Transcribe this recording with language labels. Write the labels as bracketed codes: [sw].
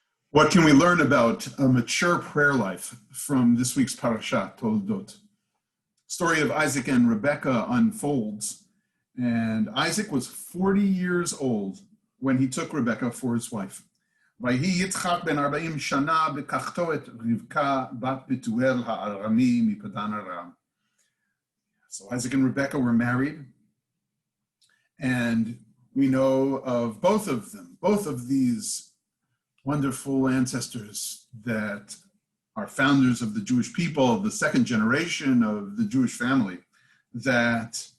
[en] What can we learn about a mature prayer life from this week's parasha, Toldot? Story of Isaac and Rebekah unfolds, and Isaac was 40 years old when he took Rebekah for his wife. [he] ויהי יצחק בן 40 שנה לקחתו את רבקה בת בתואל הארמי מפדן ארם. [en] So Isaac and Rebekah were married, and we know of both of them, both of these wonderful ancestors that are founders of the Jewish people, of the second generation of the Jewish family, that